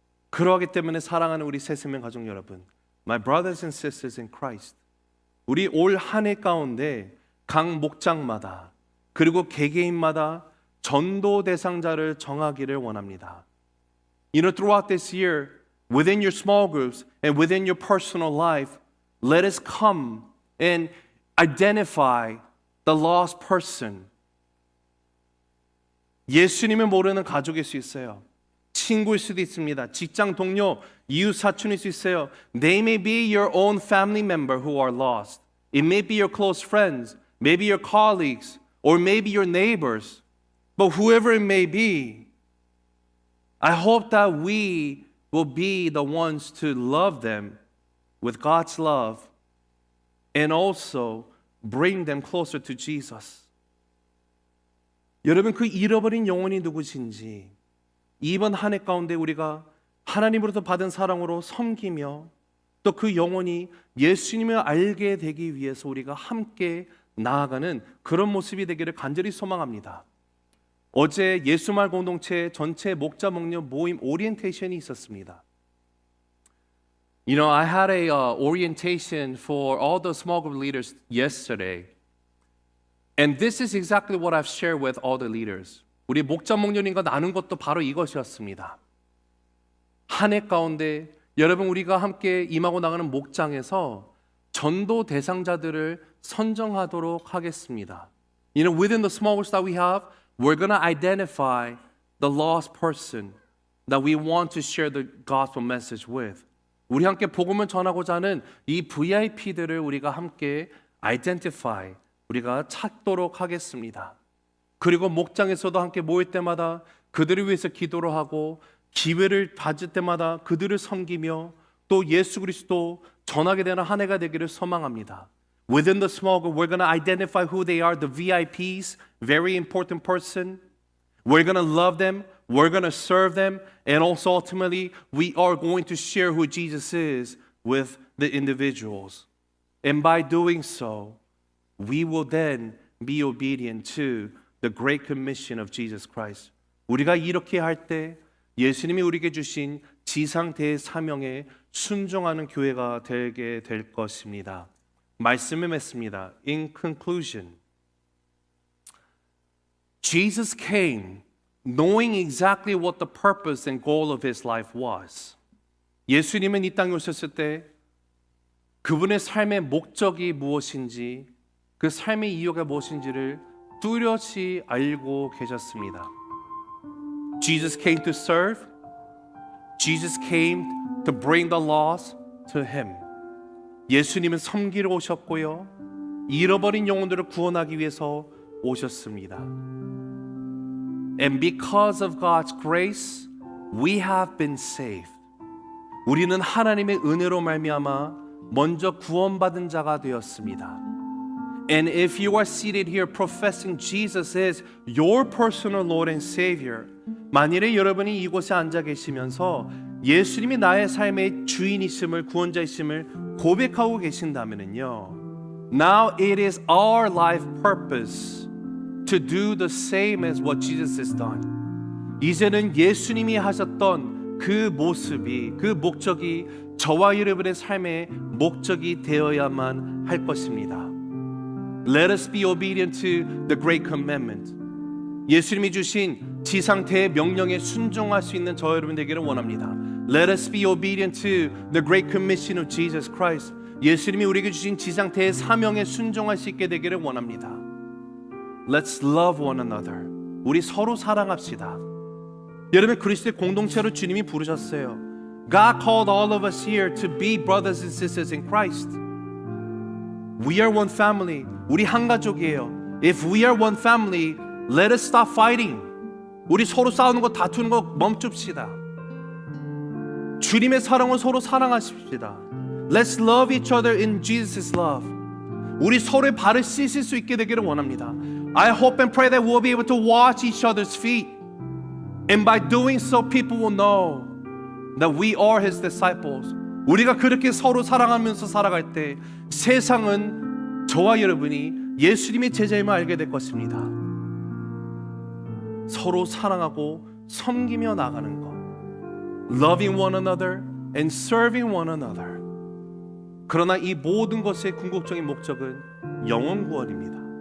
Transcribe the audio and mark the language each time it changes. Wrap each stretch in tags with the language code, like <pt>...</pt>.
<ko>그러기 때문에 사랑하는 우리 새생명 가족 여러분,</ko> <en>my brothers and sisters in Christ,</en> <ko>우리 올 한 해 가운데 각 목장마다 그리고 개개인마다 전도 대상자를 정하기를 원합니다.</ko> <en>Throughout this year, within your small groups and within your personal life, let us come and identify the lost person.</en> <ko>예수님을 모르는 가족일 수 있어요. 친구일 수도 있습니다. 직장 동료, 이웃 사촌일 수 있어요.</ko> <en>They may be your own family member who are lost. It may be your close friends, maybe your colleagues, or maybe your neighbors. But whoever it may be, I hope that we will be the ones to love them with God's love and also bring them closer to Jesus.</en> <ko>여러분, 그 잃어버린 영혼이 누구신지 이번 한 해 가운데 우리가 하나님으로부터 받은 사랑으로 섬기며 또 그 영혼이 예수님을 알게 되기 위해서 우리가 함께 나아가는 그런 모습이 되기를 간절히 소망합니다. 어제 예수말 공동체 전체 목자 목녀 모임 오리엔테이션이 있었습니다.</ko> <en>I had a orientation for all the small group leaders yesterday. And this is exactly what I've shared with all the leaders.</en> <ko>우리 목자 목련인과 나눈 것도 바로 이것이었습니다. 한 해 가운데 여러분 우리가 함께 임하고 나가는 목장에서 전도 대상자들을 선정하도록 하겠습니다.</ko> <en>You know, within the small groups that we have, we're going to identify the lost person that we want to share the gospel message with.</en> <ko>우리 함께 복음을 전하고자 하는 이 VIP들을 우리가 함께 identify, 우리가 찾도록 하겠습니다. 그리고 목장에서도 함께 모일 때마다 그들을 위해서 기도를 하고 기회를 받을 때마다 그들을 섬기며 또 예수 그리스도 전하게 되는 한 해가 되기를 소망합니다.</ko> <en>Within the small group, we're going to identify who they are, the VIPs, very important person. We're going to love them, we're going to serve them, and also ultimately we are going to share who Jesus is with the individuals. And by doing so, we will then be obedient to the great commission of Jesus Christ.</en> <ko>우리가 이렇게 할 때 예수님이 우리에게 주신 지상 대사명에 순종하는 교회가 되게 될 것입니다. 말씀을 맺습니다.</ko> <en>In conclusion, Jesus came knowing exactly what the purpose and goal of his life was.</en> <ko>예수님은 이 땅에 오셨을 때 그분의 삶의 목적이 무엇인지, 그 삶의 이유가 무엇인지를 뚜렷이 알고 계셨습니다.</ko> <en>Jesus came to serve. Jesus came to bring the lost to him.</en> <ko>예수님은 섬기러 오셨고요. 잃어버린 영혼들을 구원하기 위해서 오셨습니다.</ko> <en>And because of God's grace, we have been saved.</en> <ko>우리는 하나님의 은혜로 말미암아 먼저 구원받은 자가 되었습니다.</ko> <en>And if you are seated here professing Jesus is your personal Lord and Savior,</en> <ko>만일에 여러분이 이곳에 앉아 계시면서 예수님이 나의 삶의 주인이심을, 구원자이심을 고백하고 계신다면요,</ko> <en>now it is our life purpose to do the same as what Jesus has done.</en> <ko>이제는 예수님이 하셨던 그 모습이, 그 목적이 저와 여러분의 삶의 목적이 되어야만 할 것입니다.</ko> <en>Let us be obedient to the great commandment.</en> <ko>예수님이 주신 지상 대명령에 순종할 수 있는 저 여러분 되기를 원합니다.</ko> <en>Let us be obedient to the great commission of Jesus Christ.</en> <ko>예수님이 우리에게 주신 지상 대사명에 순종할 수 있게 되기를 원합니다.</ko> <en>Let's love one another.</en> <ko>우리 서로 사랑합시다. 여러분 그리스도의 공동체로 주님이 부르셨어요.</ko> <en>God called all of us here to be brothers and sisters in Christ. We are one family.</en> <ko>우리 한 가족이에요.</ko> <en>If we are one family, let us stop fighting.</en> <ko>우리 서로 싸우는 거, 다투는 거 멈춥시다. 주님의 사랑을 서로 사랑하십시다.</ko> <en>Let's love each other in Jesus' love.</en> <ko>우리 서로의 발을 씻을 수 있게 되기를 원합니다.</ko> <en>I hope and pray that we'll be able to wash each other's feet. And by doing so, people will know that we are His disciples.</en> <ko>우리가 그렇게 서로 사랑하면서 살아갈 때 세상은 저와 여러분이 예수님의 제자임을 알게 될 것입니다. 서로 사랑하고 섬기며 나가는 것.</ko> <en>Loving one another and serving one another.</en> <ko>그러나 이 모든 것의 궁극적인 목적은 영혼 구원입니다.</ko>